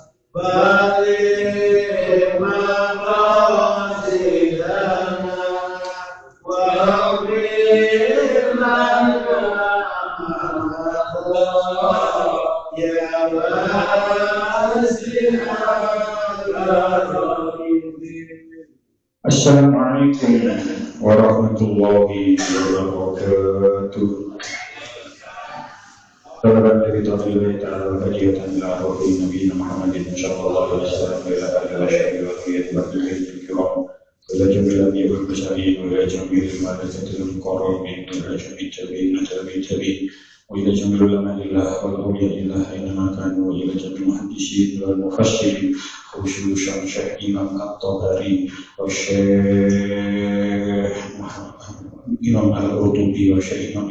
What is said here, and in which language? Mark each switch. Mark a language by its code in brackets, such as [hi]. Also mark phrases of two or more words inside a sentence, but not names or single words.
[ar] بلغ مقاصدنا واغفر لنا يا واسع السلام عليكم ورحمة الله وبركاته. [id] Saudara dari Tuhan [ar] تعالى هدية إلى روح نبي محمد صلى الله عليه وسلم إلى آله وصحبه وخيات كرام إلى جميع الأنبياء والمرسلين وإلى جميع الملائكة المكرمين وإلى جميع التابعين وإلى جميع علماء الله وأولياء الله إنما كانوا وإلى جميع المحدثين والمفسرين خصوصا شيخ إمام الطبري وشيخ إمام القرطبي وشيخ إمام